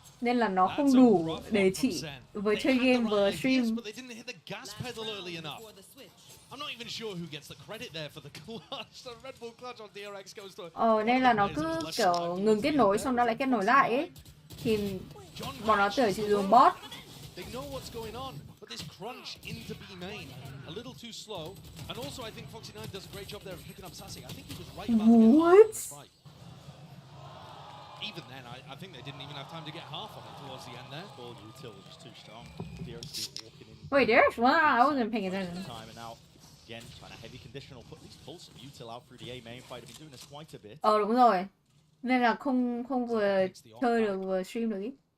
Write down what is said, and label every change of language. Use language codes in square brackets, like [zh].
[en] Nên là nó không đủ để chị vừa chơi game vừa stream. But they didn't hit the gas pedal early enough. I'm not even sure who gets the credit there for the clutch. The Red Bull clutch on DRX goes to. [vi] Nên là nó cứ kiểu ngừng kết nối xong nó lại kết nối lại ấy. Thì bọn nó tưởng chỉ dùng bot. [en] They know what's going on, but this crunch into B main a little too slow. And also, I think Foxy9 does a great job there of picking up Sassy. I think he was right about to get half right. Even then, I think they didn't even have time to get half on it towards the end there. Ball util was just too strong. DRX walking in. Wait, DRX? Well, I wasn't paying attention. Time and out. Again, trying to heavy conditional, at least pull some util out through the A main fight. They've been doing this quite a bit. [vi] Đúng rồi. Nên là không vừa chơi được vừa stream được ý.